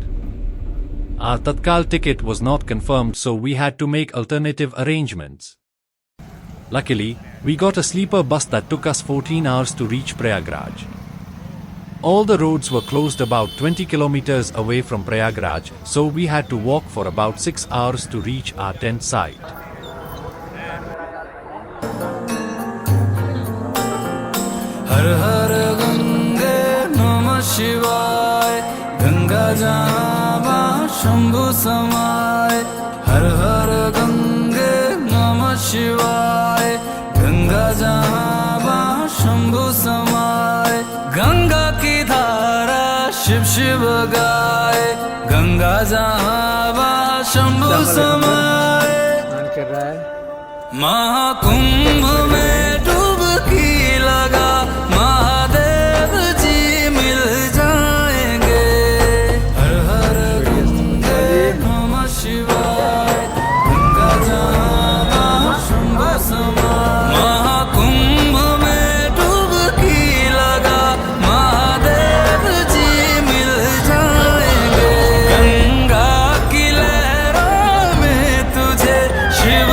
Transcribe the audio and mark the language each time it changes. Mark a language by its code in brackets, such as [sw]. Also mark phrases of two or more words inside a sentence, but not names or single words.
[en] Our Tatkal ticket was not confirmed, so we had to make alternative arrangements. Luckily, we got a sleeper bus that took us 14 hours to reach Prayagraj. All the roads were closed about 20 kilometers away from Prayagraj, so we had to walk for about 6 hours to reach our tent site. [hi] हर हर गंगे नमः शिवाय गंगा जावा शंभु समाय हर हर गंगे नमः शिवाय गंगा जावा शंभु समाय गंगा की धारा शिव शिव गाए गंगा जावा शंभु समाय महाकुंभ में डुबकी लगा महादेव जी मिल जाएंगे हर हर गंगे नमः शिवाय गंगा जावा शंभु समाय महाकुंभ में डुबकी लगा महादेव जी मिल जाएंगे गंगा की लहरों में तुझे शिव